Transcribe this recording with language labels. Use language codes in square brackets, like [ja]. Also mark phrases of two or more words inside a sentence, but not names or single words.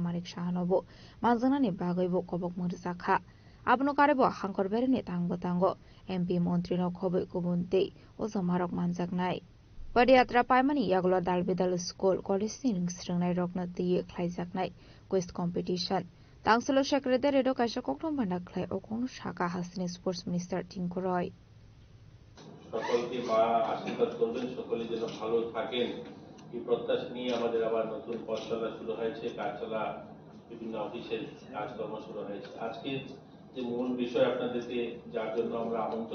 [trp] Manik Shahanobo manjanani bagaibo kobok murjaka abno karebo hangkor bereni tang batango MP Montri no khoboi kubunte ozomarok manjaknai Padiyatra paimani yaglo dalbedal [en] school college [trp] ning sringnai rokna tiye khlaijaknai [en] quiz competition [trp] Tangselo Secretary do kaisa koktom banda khlai okonu shaka hasni [en] sports minister [trp] Tinku Roy [bn] সকলকে মা আশীর্বাদ করবেন সকলে যেন ভালো থাকেন এই প্রত্যাশা নিয়ে আমাদের আবার নতুন পথ চলা শুরু হয়েছে কাজ চলা বিভিন্ন অফিসের কাজকর্ম শুরু হয়েছে আজকে যে মূল বিষয় আপনাদেরকে যার জন্য আমরা আমন্ত্রণ